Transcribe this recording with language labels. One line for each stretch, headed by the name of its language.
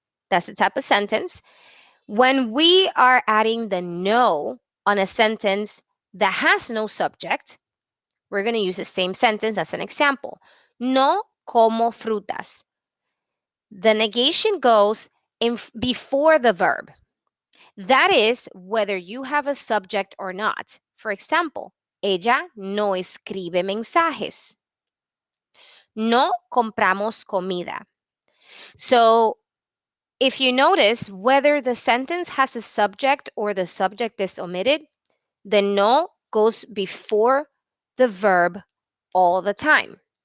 English: That's the type of sentence. When we are adding the no on a sentence that has no subject, we're going to use the same sentence as an example.
Spanish: No como frutas.
English: The negation goes before the verb. That is whether you have a subject or not. For example,
Spanish: ella no escribe mensajes. No compramos comida.
English: So, if you notice whether the sentence has a subject or the subject is omitted, the no goes before the verb all the time.